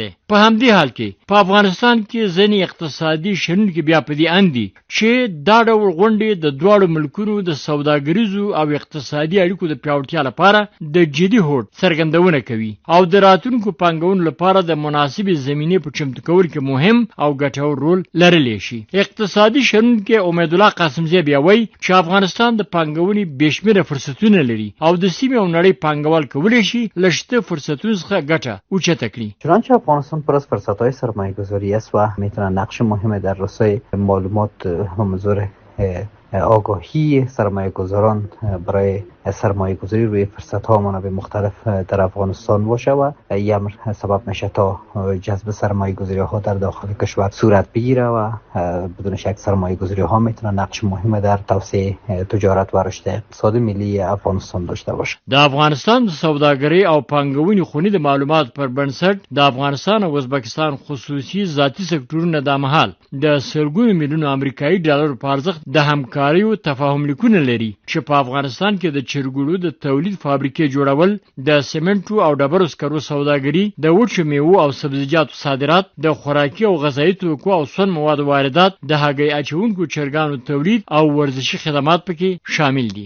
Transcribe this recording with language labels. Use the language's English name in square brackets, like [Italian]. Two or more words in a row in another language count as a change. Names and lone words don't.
[Pashto] په همدې حال کې په افغانستان کې ځینې اقتصادي شنونکي بیا په دې اند دي چې دا ډول غونډې د دواړو ملکونو د سوداګریزو او اقتصادي اړیکو د پیاوړتیا لپاره د جدي هوډ څرګندونه کوي او د راتلونکو پانګونو لپاره د مناسبې زمینې په چمتو کولو کې مهم او ګټور رول لرلی شي. اقتصادي شنونکي امید الله قاسمزی بیا وایي چې افغانستان د پانګونې بېشمېره فرصتونه لري او د سیمې او نړۍ پانګوال کولی شي له شته فرصتونو څخه ګټه اوچته کړي. [Persian] چنانچه افغانستان پر از فرصت‌های سرمایه‌گذاری است و میتونه نقش مهم در رسای معلومات و منظور آگاهی سرمایه‌گذاران برای سرمایه‌گذاری روی فرصت‌ها منابع مختلف در افغانستان باشه و این امر سبب میشه تا جذب سرمایه‌گذاری‌ها در داخل کشور صورت بگیره و بدون شک سرمایه‌گذاری‌ها میتونه نقش مهم در توسعه تجارت و رشد اقتصاد ملی افغانستان داشته باشه. [Pashto] د افغانستان د سوداګرۍ او پانګونې خونې د معلومات پر بنسټ د افغانستان او ازبکستان خصوصي ذاتي سکتورونه د مهال د سلګونو میلیونو امریکایي ډالرو په ارزښت د همکارۍ او تفاهم لیکونه لري چې په افغانستان کې د چرګوړو د تولید فابریکې جوړول، د سیمنټو او ډبرو سکرو سوداګري، د وچو میوو او سبزیجاتو صادرات، د خوراکي او غذایي توکو او سون موادو واردات، د هګۍ اچونکو چرګانو تولید او ورزشي خدمات پکې شامل دي.